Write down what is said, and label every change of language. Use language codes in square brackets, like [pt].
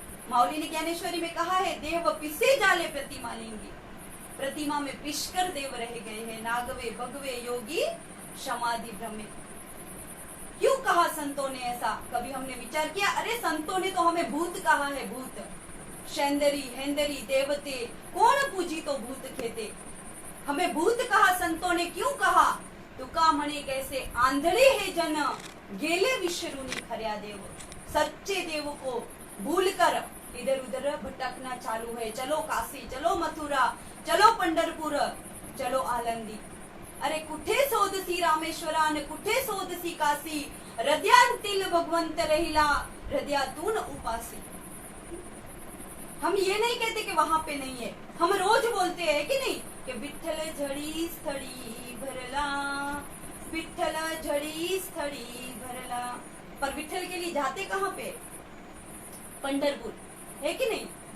[hi] माऊली ने ज्ञानेश्वरी में कहा है [mr] देव पिसे जाले प्रतिमा लेंगे, [hi] प्रतिमा में पिशकर देव रह गए हैं, [mr] नागवे भगवे योगी समाधि भ्रमे। [hi] क्यों कहा संतों ने ऐसा? कभी हमने विचार किया? अरे संतों ने तो हमें भूत कहा है, [mr] भूत शैंदरी हेंदरी देवते कौन पूजी तो भूत खेते। [hi] हमें भूत कहा संतों ने, क्यों कहा? [mr] तुका मणे कैसे आंधळे हे जन, गेले विसरूनी खऱ्या देव। [hi] सच्चे देव को भूलकर इधर उधर भटकना चालू है। चलो काशी, चलो मथुरा, चलो पंढरपूर, चलो आलंदी। [mr] अरे कुठे शोधसी रामेश्वरान, कुठे शोधसी काशी, हृदयांतील भगवंत रहिला, हृदयातून उपासी। [hi] हम ये नहीं कहते कि वहां पे नहीं है, हम रोज बोलते हैं कि नहीं कि [mr] विठ्ठल झड़ी स्थड़ी भरला, [hi] विठ्ठल झड़ी स्थड़ी भरला। पर विठ्ठल के लिए जाते कहाँ पे? पंढरपुर, है कि नहीं?